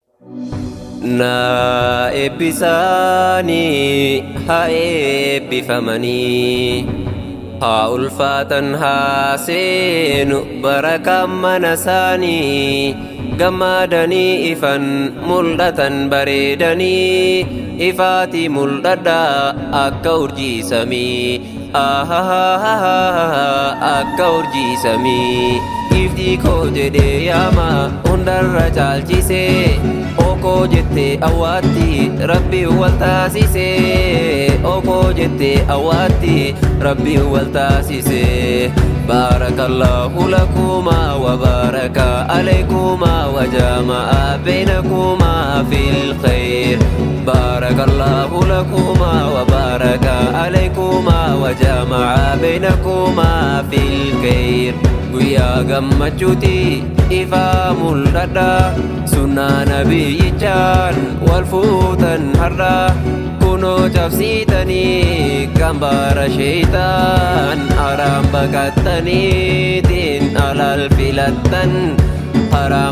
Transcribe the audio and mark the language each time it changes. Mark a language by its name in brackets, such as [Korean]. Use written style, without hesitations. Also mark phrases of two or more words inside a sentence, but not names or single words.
[Oromo] Na eebbisanii haa eebbifamanii haa ulfaatan haa seenu barakaan mana isaanii gammadanii ifan mul'atan bareedanii ifaati mul'adhaa akka urjii samii akka urjii samii iftii koo jedhee yaama hundarra caalchisee okoo jettee awwaatti rabbi wal taasisee okoo jettee awwaatti rabbi wal taasisee [Arabic] بارك الله لكما وبارك عليكما وجمع بينكما في خير بارك الله لكما وبارك عليكما وجمع بينكما في خير [Oromo] guyyaa gammachuuti ifaa mul'adha sunnaa nabiyyichaan wal fuutan har'a kunoo cabsiitanii gambaara sheeytaan haram baqattaniitiin alal filattan haram